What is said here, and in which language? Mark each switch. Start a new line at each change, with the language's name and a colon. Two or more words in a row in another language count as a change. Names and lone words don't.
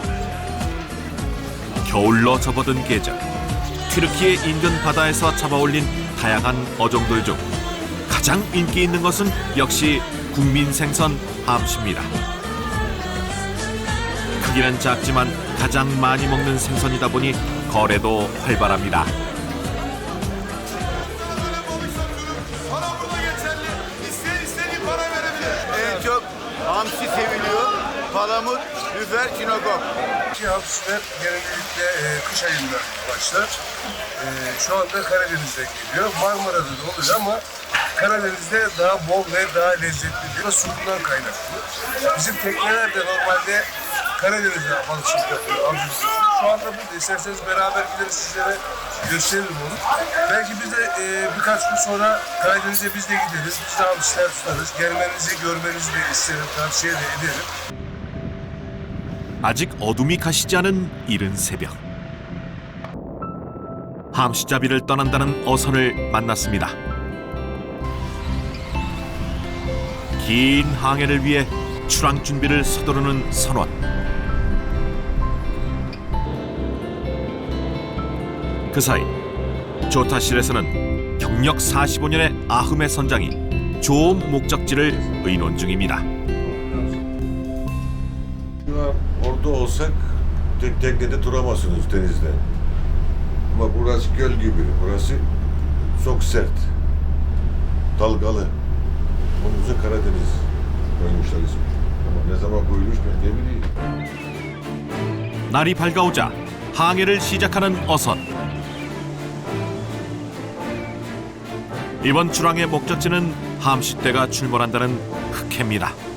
Korean: 겨울로 접어든 계절, 튀르키예 인근 바다에서 잡아올린 다양한 어종들 중 가장 인기 있는 것은 역시 국민 생선 함씨입니다. 크기는 작지만 가장 많이 먹는 생선이다 보니 거래도 활발합니다.
Turkish: Çok hamsi seviliyor. Palamut, lüfer, kinokop. Hamsiler genellikle kış ayında başlar. Şu anda Karadeniz'de geliyor. Marmara'da da oluyor ama Karadeniz'de daha bol ve daha lezzetli diyor. Suyundan kaynaklı. Bizim tekneler de normalde Karadeniz'de balıkçılık yapıyor. Avcılık yapıyor. Şu anda burada isterseniz beraber gideriz sizlere gösteririm onu. Belki biz de birkaç gün sonra Karadeniz'e biz de gideriz. Biz de hamsiler tutarız. Gelmenizi, görmenizi de isterim. Tavsiye de ederim.
Korean: 아직 어둠이 가시지 않은 이른 새벽. 함씨잡이를 떠난다는 어선을 만났습니다. 긴 항해를 위해 출항 준비를 서두르는 선원. 그 사이 조타실에서는 경력 45년의 아흐메 선장이 조업 목적지를 의논 중입니다.
Turkish: Orada olsak teknede duramazsınız denizde. Ama burası göl gibi. Burası çok sert. Dalgalı. Onun için Karadeniz koymuşlar ismi. Ama ne zaman koyulmuş ben ne bileyim.
Korean: 날이 밝아오자 항해를 시작하는 어선. 이번 출항의 목적지는 함씨떼가 출몰한다는 흑해입니다.